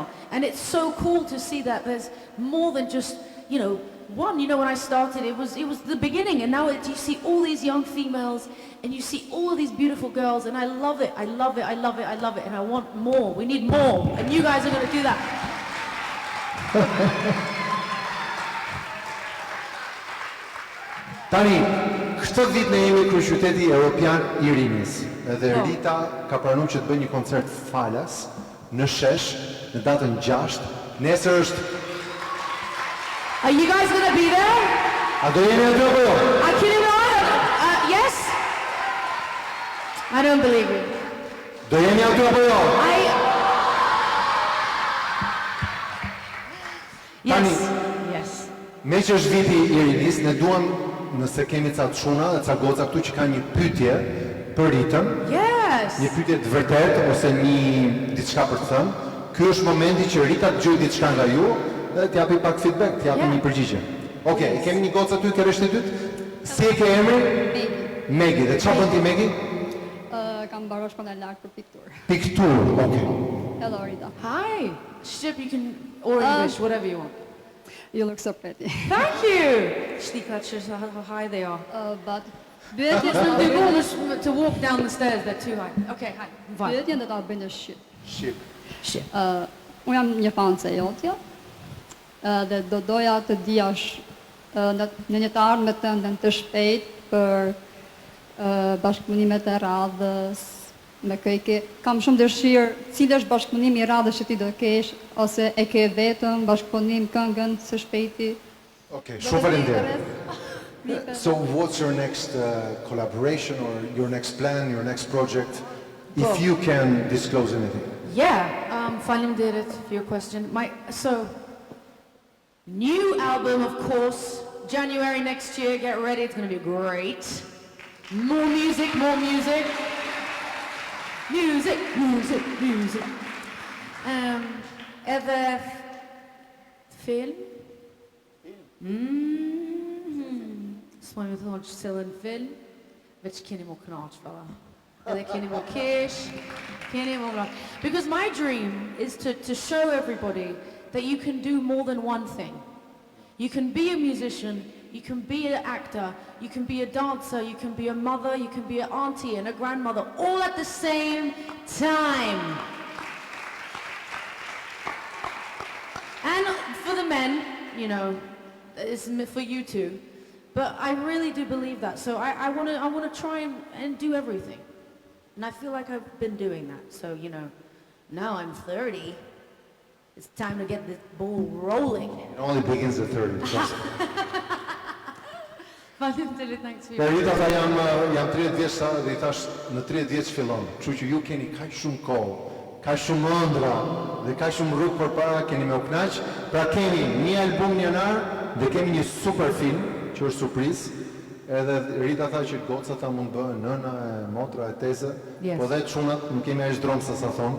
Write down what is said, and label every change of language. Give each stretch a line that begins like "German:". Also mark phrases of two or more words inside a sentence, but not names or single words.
English: And it's so cool to see that there's more than just, you know, one. You know, when I started, it was the beginning. And now you see all these young females and you see all of these beautiful girls. And I love it, I love it, I love it, I love it. And I want more, we need more. And you guys are going to do that.
Albanian: Tani, këtë vit ne jemi kryeqyteti Europian I Rinis. Edhe Rita ka pranuar që të bëjë një koncert falas në Shesh në datën 6. Nesër është.
English: Are you guys gonna be there?
Albanian: A do jeni aty apo jo?
English: Yes? I don't believe it.
Albanian: Do jeni aty apo jo?
English: Yes.
Albanian: Me që është viti I Rinis, ne duam, nëse kemi ca çuna dhe ca goca këtu që kanë një pyetje për Ritën.
English: Yes.
Albanian: Një pyetje të vërtetë ose një diçka për të thënë. Ky është momenti që Rita të gjojë diçka nga ju dhe t'japi pak feedback, t'japi një përgjigje. Okej, kemi një gocë aty, ke rresht e dytë. Si e ke emrin? Megi. Dhe çfarë bën ti Megi? Kam mbaruar shkollën e lartë për pikturë. Pikturë, okay.
English: Hello Rita. Hi.
Albanian: Shqip,
English: you can, or English, whatever you want. You look so pretty. Thank you. Shtika, how high they are. But to walk down the stairs, they're too high. Okay, hi.
Albanian: Pyetjen do ta bëj në shqip. Shqip. Unë jam një fan e jotja. Dhe do doja të diash në një të ardhme tënde të shpejt për bashkëpunimet e radhës. Me këjke, kam shumë dëshirë, cilë është bashkëpunimi I radhës që ti do kesh, ose e ke vetëm bashkëpunim këngën së shpejti? Okej, shumë faleminderit.
English: So what's your next collaboration or your next plan, your next project, if you can disclose anything? Yeah, faleminderit for your question. So, new album, of course, January next year, get ready, it's gonna be great. More music, more music. Music, music, music.
Albanian: Edhe film. S'moj me thonë që cilën film, veç keni mu knaq, fella. Edhe keni mu kesh, keni mu knaq.
English: Because my dream is to show everybody that you can do more than one thing. You can be a musician, you can be an actor, you can be a dancer, you can be a mother, you can be an auntie and a grandmother, all at the same time. And for the men, you know, it's for you too. But I really do believe that. So I want to try and do everything. And I feel like I've been doing that. So, you know, now I'm 30. It's time to get this ball rolling. It only begins at 30. Thanks for
Albanian: Po Rita tha jam 30 vjeç dhe I thash në 30 vjeç fillon. Kështu që ju keni kaq shumë kohë, kaq shumë ëndra dhe kaq shumë rrugë përpara keni me u kënaq. Pra kemi një album në janar dhe kemi një super film që është surprizë. Edhe Rita tha që gocat ta mund bëhen nëna, motra, e teze, po dhe çunat nuk kemi as dromsa sa thon.